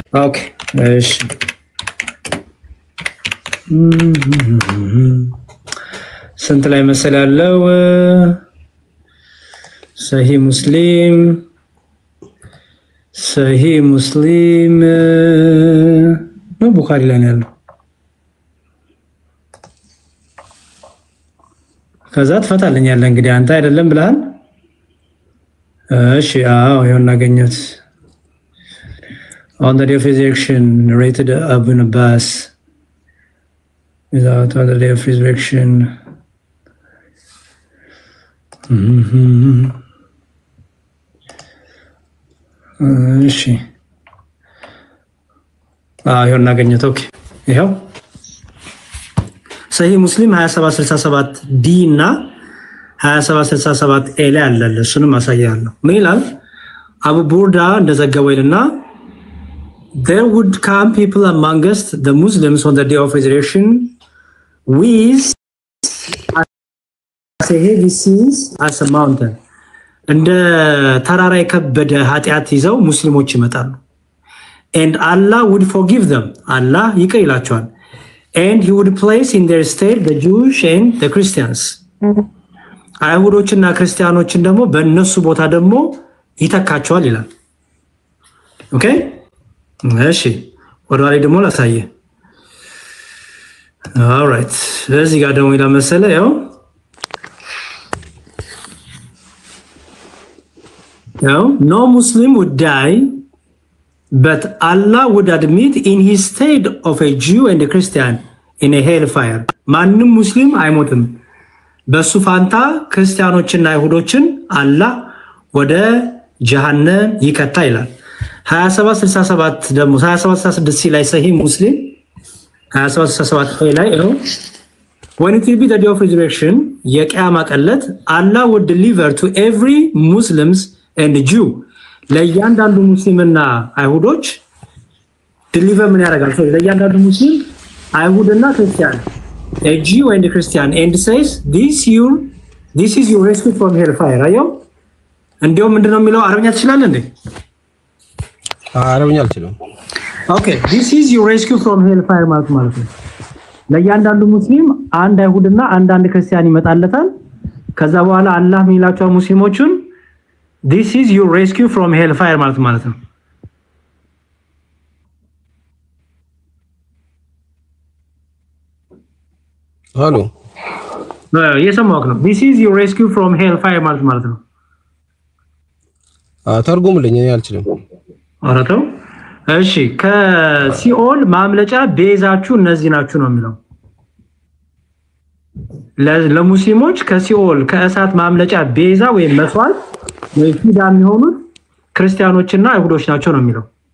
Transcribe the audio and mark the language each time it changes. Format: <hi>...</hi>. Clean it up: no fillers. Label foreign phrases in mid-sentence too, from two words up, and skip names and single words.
<am>ኦኬ እሺ ስንት ላይ መሰል ያለው ሰሂህ ሙስሊም ነው ቡኻሪ ላይ ነው ያለው። ከዛ ትፈታልኛለህ እንግዲህ አንተ አይደለም ብለሃል። እሺ አዎ ይሁን እናገኘት</am> <en>on the day of resurrection narrated Ibn Abbas without on the day of resurrection</en> <am>እሺ ይሄን እናገኘት። ኦኬ ይሄው ሰሂህ ሙስሊም 2767 ዲ እና 2767 ኤ ላይ አለ። እሱንም አሳያለሁ። ምን ይላል? አቡ ቡርዳ እንደዘገበው ይልና</am> <en>there would come people among us the Muslims on the day of resurrection with as heavy sins as a mountain.</en> <am>እንደ ተራራ የከበደ ኃጢአት ይዘው ሙስሊሞች ይመጣሉ።</am> <en>and Allah would forgive them.</en> <am>Allah ይቅር ይላቸዋል.</am> <en>and he would place in their stead the Jews and the Christians.</en> <am>አይሁዶችና ክርስቲያኖችን ደግሞ በእነሱ ቦታ ደግሞ ይተካቸዋል ይላል። ኦኬ እሺ ወደ ላይ ደግሞ ላሳየ። ኦልራይት እዚህ ጋር ደግሞ ይላል መሰለህ ያው</am> <en>no Muslim would die but Allah would admit in his stead of a Jew and a Christian in a hellfire.</en> <am>ማንም ሙስሊም አይሞትም በሱ ፋንታ ክርስቲያኖችና አይሁዶችን አላህ ወደ ጀሃነም ይከታ ይላል። 2767 ደግሞ 2766 ላይ ሰሂህ ሙስሊም 2767 ላይ ነው</am> <en>when it will be the day of resurrection</en> <am>የቂያማ ቀለት</am> <en>Allah would deliver to every Muslims and Jew</en> <am>ለእያንዳንዱ ሙስሊምና አይሁዶች deliver ምን ያደርጋል? ለእያንዳንዱ ሙስሊም አይሁድና ክርስቲያን</am> <en>a Jew and a Christian and says this is your rescue from hellfire.</en> <am>አየው እንዴው ምንድነው የሚለው? አረብኛ ትችላለህ እንዴ? አረብኛ አልችልም። ኦኬ</am> <en>this is your rescue from hellfire</en> <am>ማለት ነው። ለእያንዳንዱ ሙስሊም አንድ አይሁድና አንድ ክርስቲያን ይመጣለታል። ከዛ በኋላ አላህ የሚላቸው ሙስሊሞቹን</am> <en>this is your rescue from hellfire</en> <am>ማለት ነው። ሃሎ የሰማሁህ ነው።</am> <en>this is your rescue from hellfire</en> <am>ማለት ነው። ተርጉምልኝ፣ እኔ አልችልም። አረተው እሺ ከሲኦል ማምለጫ ቤዛችሁ እነዚህ ናችሁ ነው የሚለው። ለሙስሊሞች ከሲኦል ከእሳት ማምለጫ ቤዛ ወይም መስዋዕት ወይ ፊዳ የሚሆኑት ክርስቲያኖችና አይሁዶች ናቸው ነው የሚለው።</am>